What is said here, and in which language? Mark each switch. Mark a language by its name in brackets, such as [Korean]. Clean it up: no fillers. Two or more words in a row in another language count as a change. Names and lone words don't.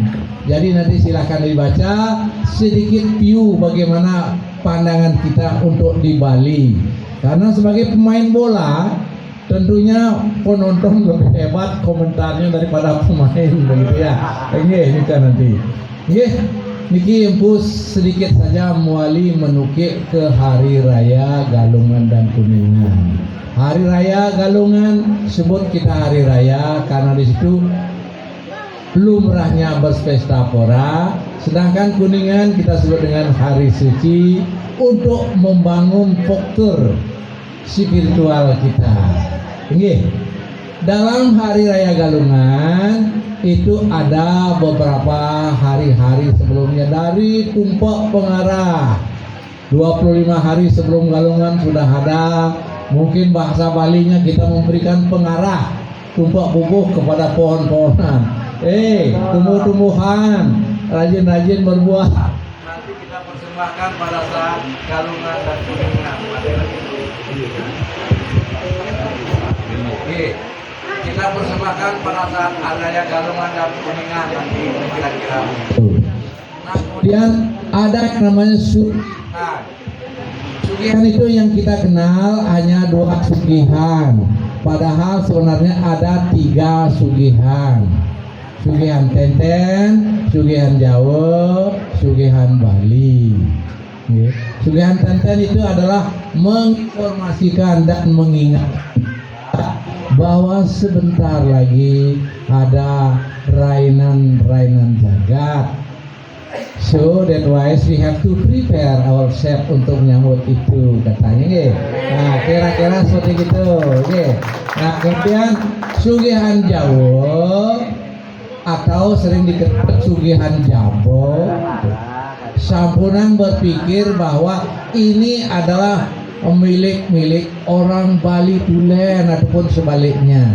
[Indonesian] Jadi nanti silakan dibaca sedikit view bagaimana pandangan kita untuk di Bali. Karena sebagai pemain bola, tentunya penonton lebih hebat komentarnya daripada pemain, begitu ya. Ini kan nanti. Niki empus sedikit saja muali menukik ke Hari Raya Galungan dan Kuningan. Hari Raya Galungan sebut kita Hari Raya karena di situ lumrahnya berpesta pora, sedangkan Kuningan kita sebut dengan Hari Suci untuk membangun faktor spiritual kita. Dalam Hari Raya Galungan itu ada beberapa hari-hari sebelumnya dari tumpak pengarah. 25 hari sebelum Galungan sudah ada. Mungkin bahasa Balinya kita memberikan pengarah, tumpak bubuh kepada pohon-pohonan. Tumbuh-tumbuhan, rajin-rajin berbuah. Nanti kita persembahkan pada saat Galungan dan Kuningan. Kita persembahkan pada saat adanya Galungan dan Kuningan nanti kira-kira. Nah, kemudian ada yang namanya sugihan. Sugihan itu yang kita kenal hanya 2 sugihan. Padahal sebenarnya ada 3 sugihan. Sugihan Tenten, Sugihan Jawa, Sugihan Bali. Sugihan Tenten itu adalah menginformasikan dan mengingat bahwa sebentar lagi ada rainan jagat. [English] So that wise we have to prepare ourselves [Indonesian] untuk menyambut itu, katanya. Nah, kira-kira seperti itu. Nah, kemudian Sugihan Jawa atau sering dikenal Sugihan Jabo, sampunan berpikir bahwa ini adalah milik orang Bali tulen ataupun sebaliknya.